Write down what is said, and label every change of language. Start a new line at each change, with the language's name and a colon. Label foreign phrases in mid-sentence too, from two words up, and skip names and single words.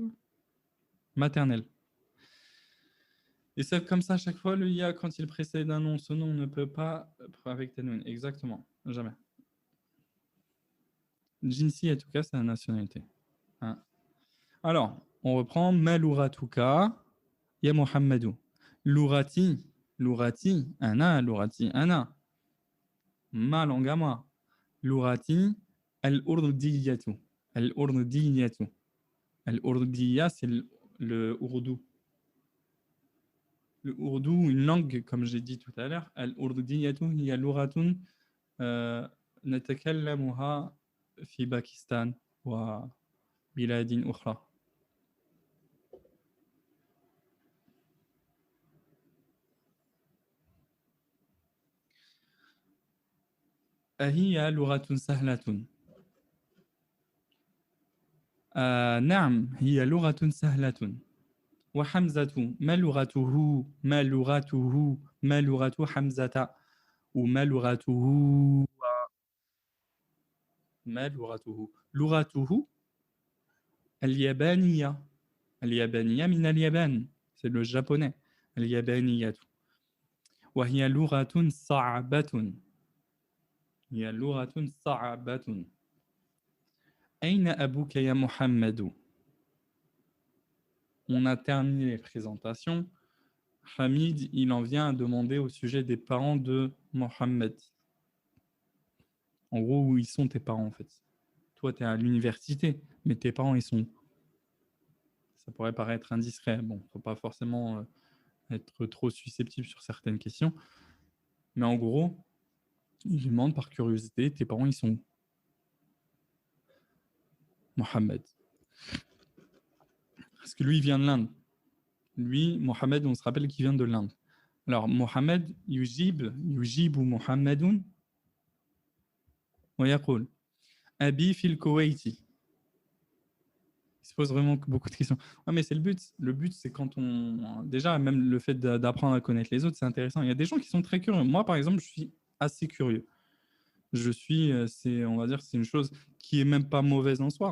French: Maternelle. Et c'est comme ça, à chaque fois, le ya, quand il précède un nom, ce nom ne peut pas... Avec tanwin. Exactement. Jamais. Jinsi, en tout cas, c'est la nationalité. Hein. Alors, on reprend
Arabic: ما لغتك يا محمد. لغتي أنا.
French: Ma langue à moi.
Arabic: لغتي الأردية. الأردية الأردية,
French: c'est le ourdou. Le ourdou, une langue, comme j'ai dit tout à l'heure, al-urdiyatu, il y a
Arabic: لغة نتكلمها في باكستان وبلاد أخرى. أهي لغة سهلة؟ نعم هي لغة سهلة. وحمزة ما لغته ما لغة حمزة وما لغته ما لغته لغته اليابانية من اليابان
French: c'est le japonais
Arabic: اليابانية وهي لغة صعبة هي لغة صعبة. أين أبوك يا محمد?
French: On a terminé les présentations. Hamid, il en vient à demander au sujet des parents de Mohammed. En gros, où ils sont tes parents en fait? Toi, tu es à l'université, mais tes parents, ils sont... Ça pourrait paraître indiscret. Bon, faut pas forcément être trop susceptible sur certaines questions. Mais en gros, il demande par curiosité, tes parents, ils sont où? Mohammed. Parce que lui, il vient de l'Inde. Lui, Mohammed, on se rappelle qu'il vient de l'Inde. Alors, Mohammed,
Arabic: يجيب محمد ويقول أبي في الكويت.
French: Il se pose vraiment beaucoup de questions. Ouais, mais c'est le but. Le but, c'est quand on... Déjà, même le fait d'apprendre à connaître les autres, c'est intéressant. Il y a des gens qui sont très curieux. Moi, par exemple, je suis assez curieux. On va dire, c'est une chose qui est même pas mauvaise en soi.